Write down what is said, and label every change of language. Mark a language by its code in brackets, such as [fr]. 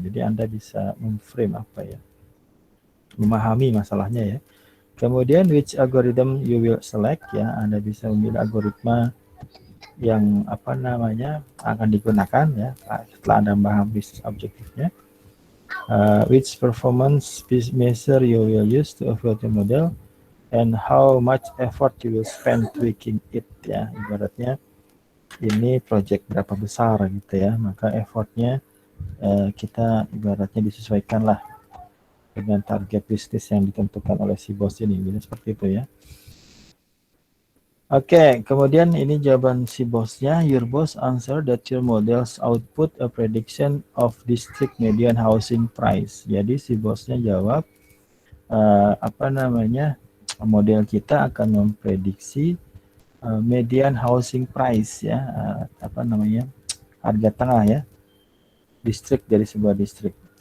[id] Jadi Anda bisa memframe apa ya, memahami masalahnya ya. Kemudian [en] which algorithm you will select, [id] ya, Anda bisa memilih algoritma yang apa namanya akan digunakan ya setelah Anda memahami bisnis objektifnya. [en] Which performance measure you will use to evaluate the model and how much effort you will spend tweaking it, ya. [id] Ibaratnya ini project berapa besar gitu ya, maka effortnya kita ibaratnya disesuaikan lah dengan target bisnis yang ditentukan oleh si bos ini, jadi seperti itu ya. Oke, kemudian ini jawaban si bosnya. [en] Your boss answer that your models output a prediction of district median housing price. [id] Jadi si bosnya jawab apa namanya, model kita akan memprediksi median housing price ya, apa namanya, harga tengah ya, distrik dari sebuah distrik.